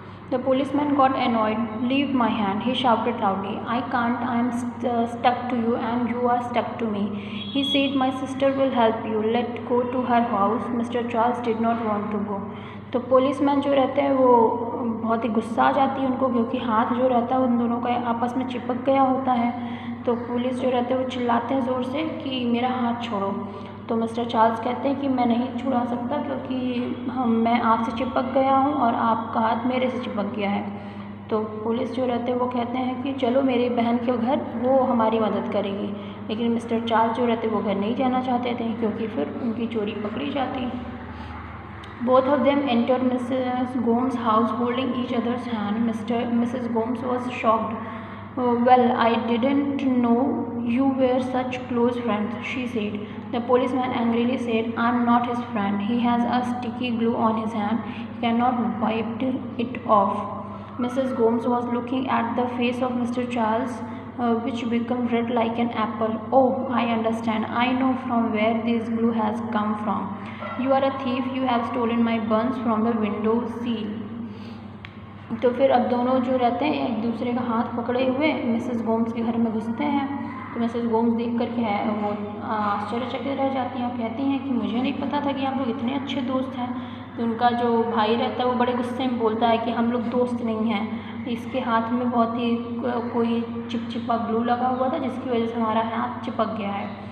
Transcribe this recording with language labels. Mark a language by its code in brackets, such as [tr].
[en] The policeman got annoyed. Leave my hand, he shouted loudly. I can't, I am stuck to you and you are stuck to me. He said, my sister will help you. Let's go to her house. Mr. Charles did not want to go. [hi] तो policeman जो रहते हैं वो बहुत ही गुस्सा आ जाती है उनको, क्योंकि हाथ जो रहता है उन दोनों का आपस में चिपक गया होता है. तो पुलिस जो रहते हैं वो चिल्लाते हैं ज़ोर से कि मेरा हाथ छोड़ो. तो मिस्टर चार्ल्स कहते हैं कि मैं नहीं छुड़ा सकता क्योंकि मैं आपसे चिपक गया हूँ और आपका हाथ मेरे से चिपक गया है. तो पुलिस जो रहते हैं वो कहते हैं कि चलो मेरी बहन के घर, वो हमारी मदद करेगी. लेकिन मिस्टर चार्ल्स जो रहते वो घर नहीं जाना चाहते थे क्योंकि फिर उनकी चोरी पकड़ी जाती. [en] Both of them entered Mrs. Gomes' house holding each other's hand. Mrs. Gomes was shocked. Well, I didn't know you were such close friends, she said. The policeman angrily said, I'm not his friend. He has a sticky glue on his hand. He cannot wipe it off. Mrs. Gomes was looking at the face of Mr. Charles, which became red like an apple. Oh, I understand. I know from where this glue has come from. You are a thief. You have stolen my buns from the window sill. [hi] तो फिर अब दोनों जो रहते हैं एक दूसरे का हाथ पकड़े हुए मिसेस गोम्स के घर में घुसते हैं. तो मिसेस गोम्स देख कर के वो आश्चर्यचकित रह जाती हैं और कहती हैं कि मुझे नहीं पता था कि आप लोग इतने अच्छे दोस्त हैं. तो उनका जो भाई रहता है वो बड़े गुस्से में बोलता है कि हम लोग दोस्त नहीं हैं, इसके हाथ में बहुत ही कोई चिपचिपा ग्लू लगा हुआ था जिसकी वजह से हमारा हाथ चिपक गया है.